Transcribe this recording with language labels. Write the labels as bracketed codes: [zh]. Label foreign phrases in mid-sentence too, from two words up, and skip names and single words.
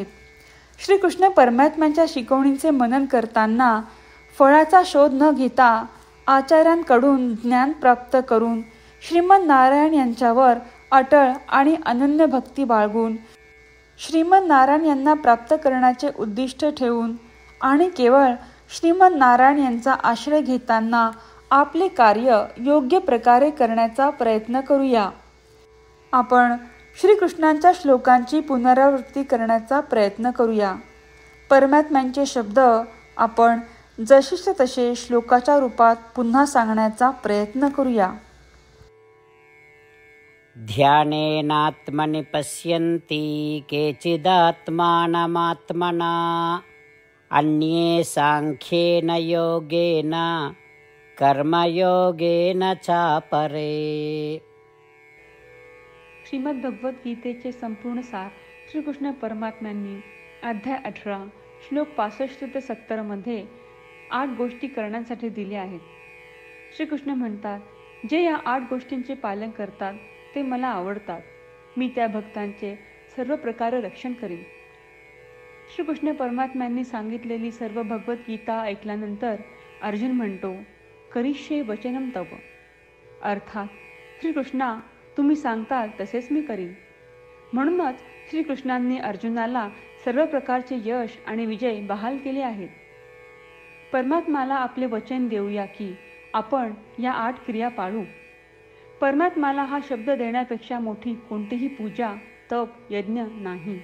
[mr] श्रीकृष्ण परमात्म्यांच्या शिकवणीचे मनन करताना फळाचा शोध न घेता आचार्यांकडून ज्ञान प्राप्त करून श्रीमन नारायण यांच्यावर अटळ आणि अनन्य भक्ती बाळगून श्रीमन नारायण यांना प्राप्त करण्याचे उद्दिष्ट ठेवून आणि केवळ श्रीमन नारायण यांचा आश्रय घेताना आपले कार्य योग्य प्रकारे करण्याचा प्रयत्न करूया. आपण श्रीकृष्णांच्या श्लोकांची पुनरावृत्ती करण्याचा प्रयत्न करूया. परमात्म्यांचे शब्द आपण जसेच्या तसे श्लोकाच्या रूपात पुन्हा सांगण्याचा प्रयत्न करूया. [sa] ध्यानेनात्मनि पश्यन्ति केचिदात्मानमात्मना अन्ये सांख्येन योगेन कर्मयोगेन चापरे. [mr] श्रीमद भगवद्गीतेचे संपूर्ण सार श्रीकृष्ण परमात्म्यांनी अध्याय 18 श्लोक 65 ते 70 मध्ये 8 गोष्टी करण्यासाठी दिल्या आहेत. श्रीकृष्ण म्हणतात, जे या 8 गोष्टींचे पालन करतात ते मला आवडतात. मी त्या भक्तांचे सर्व प्रकारे रक्षण करीन. श्रीकृष्ण परमात्म्यांनी सांगितलेली सर्व भगवद्गीता ऐकल्यानंतर अर्जुन म्हणतो, [sa] करिष्ये वचनम तव. [mr] अर्थात श्रीकृष्णा, तुम्ही सांगताल तसेच मी करीन. म्हणूनच श्रीकृष्णांनी अर्जुनाला सर्व प्रकारचे यश आणि विजय बहाल केले आहेत. परमात्म्याला आपले वचन देऊया की आपण या 8 क्रिया पाळू. परमात्म्याला हा शब्द देण्यापेक्षा मोठी कोणतीही पूजा, तप, यज्ञ नाही.